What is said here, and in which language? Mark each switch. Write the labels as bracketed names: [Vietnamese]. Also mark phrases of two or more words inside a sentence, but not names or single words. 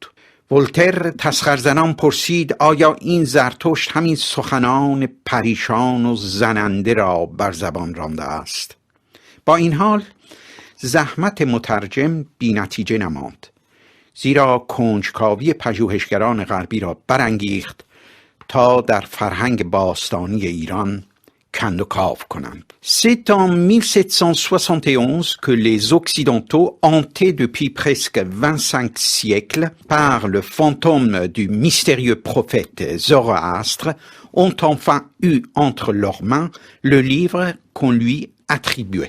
[Persian] ولتر تسخرزنان پرسید آیا این زرتشت همین سخنان پریشان و زننده را بر زبان رانده است؟ با این حال زحمت مترجم بی نتیجه نماند، زیرا کنجکاوی پژوهشگران غربی را برانگیخت تا در فرهنگ باستانی ایران کند و کاو کنند. [French] C'est en 1771 que les Occidentaux, hantés depuis presque 25 siècles par le fantôme du mystérieux prophète Zoroastre, ont enfin eu entre leurs mains le livre qu'on lui attribuait.